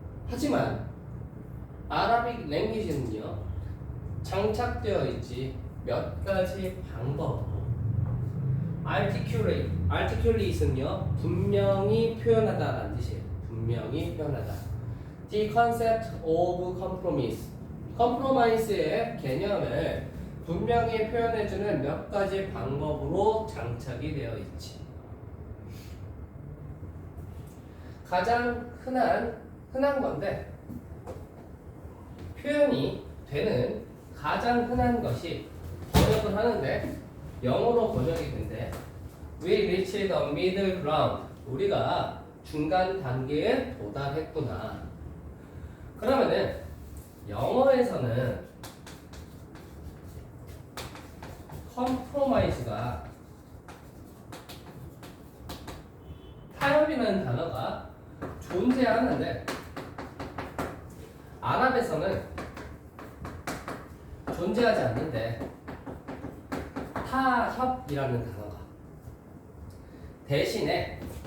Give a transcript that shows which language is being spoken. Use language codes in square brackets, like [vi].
[ko] 하지만 아라빅 랭귀지는요 장착되어 있지 몇 가지 방법으로 articulate은요 분명히 표현하다라는 뜻이에요. 분명히 표현하다. [en] The concept of compromise. [ko] 컴프로마이스의 개념을 분명히 표현해주는 몇 가지 방법으로 장착이 되어 있지. 가장 흔한 건데 표현이 되는 가장 흔한 것이 번역을 하는데 영어로 번역이 된대. [en] We reached the middle ground. [ko] 우리가 중간 단계에 도달했구나. 그러면은 영어에서는 컴프로마이즈가 타협이라는 단어가 존재하는데 아랍에서는 존재하지 않는데 타협이라는 단어가 대신에